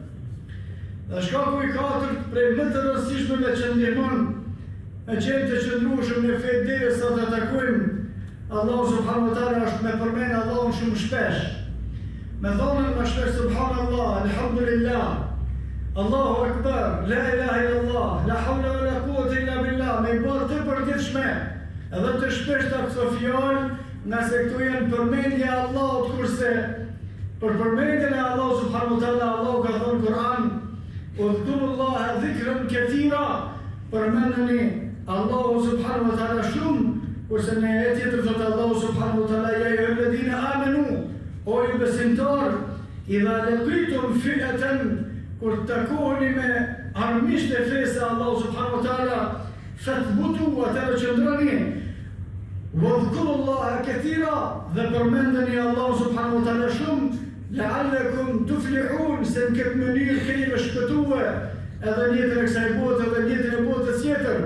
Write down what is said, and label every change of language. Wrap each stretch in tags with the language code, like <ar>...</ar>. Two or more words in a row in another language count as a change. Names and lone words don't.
<sq>Dhe shkaku i katërt prej më të rëndësishmeve që ndihmon me qenë të qëndrueshëm në fe derisa të takojmë Allahu</sq> <ar>سبحانه وتعالى</ar> <sq>është me përmend Allahun shumë shpesh. Me thonën më shpesh</sq> <ar>سبحان الله، الحمد لله، الله أكبر، لا إله إلا الله، لا حول ولا قوة إلا بالله,</ar> <sq>me bërë të përditshme, edhe të shpeshta këto fjalë, nëse këtu janë përmendje e Allahut, kurse për përmendjen e Allahut</sq> <ar>سبحانه وتعالى</ar> <sq>Allahu ka thënë Kur'an,</sq> <ar>اذكروا الله ذكرا كثيرا,</ar> <sq>përmendeni Allahu</sq> <ar>سبحانه وتعالى</ar> <sq>shumë, kurse në ajet tjetër thotë Allahu</sq> <ar>سبحانه وتعالى يا أيها الذين آمنوا,</ar> <sq>o ju besimtar,</sq> <ar>إذا لقيتم فئة,</ar> <sq>kur të takoheni me armisht e fesë Allahu</sq> <ar>سبحانه وتعالى فاثبتوا</ar> <sq>wa qëndroni,</sq> <ar>واذكروا الله كثيرا,</ar> <sq>dhe përmendeni Allahu</sq> <ar>سبحانه وتعالى</ar> <sq>shumë,</sq> <ar>لعلكم تفلحون,</ar> <sq>se në këtë mënyrë keni me shpëtue edhe njëtën e kësaj bote edhe njëtën e botës tjetër.</sq>